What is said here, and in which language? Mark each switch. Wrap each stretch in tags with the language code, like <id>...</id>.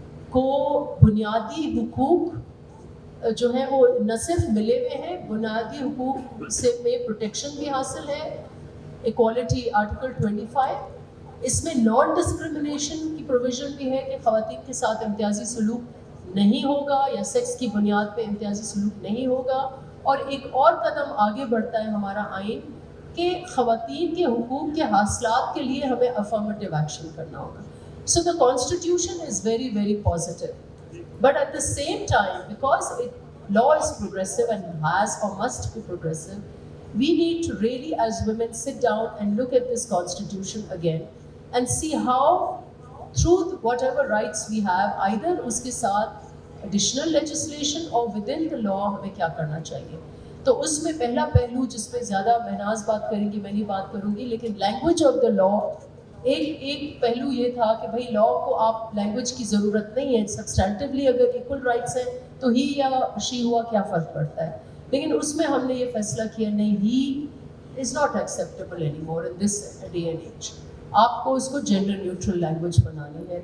<ur>کو بنیادی حقوق جو ہیں وہ نہ صرف ملے ہوئے ہیں, بنیادی حقوق سے میں پروٹیکشن بھی حاصل ہے, ایکوالٹی آرٹیکل 25, اس میں نان ڈسکریمنیشن کی پروویژن بھی ہے کہ خواتین کے ساتھ امتیازی سلوک نہیں ہوگا یا سیکس کی بنیاد پہ امتیازی سلوک نہیں ہوگا. اور ایک اور قدم آگے بڑھتا ہے ہمارا آئین کہ خواتین کے حقوق کے حاصلات کے لیے ہمیں افرمیٹیو ایکشن کرنا ہوگا.</ur> <en>So the constitution is very, very positive. But at the same time, because law is progressive and has or must be progressive, we need to really as women sit down and look at this constitution again and see how through whatever rights we have, either</en> <ur>uske saath</ur> <en>additional legislation or within the law</en> <ur>ہمیں کیا کرنا چاہیے. تو اس میں پہلا پہلو جس پہ زیادہ مہناز بات کریں گی, میں نہیں بات کروں گی, لیکن</ur> <en>language of the law,</en> <ur>ایک پہلو یہ تھا کہ بھائی لا کو آپ لینگویج کی ضرورت نہیں ہے, سبسٹینٹیولی اگر</ur> <en>equal rights</en> <ur>ہیں تو</ur> <en>he یا she</en> <ur>ہوا کیا فرق پڑتا ہے. لیکن اس میں ہم نے یہ فیصلہ کیا نہیں,</ur> <en>he is not acceptable any more in this day and age,</en> <ur>آپ کو اس کو</ur> <en>gender neutral language</en> <ur>بنانی ہے.</ur>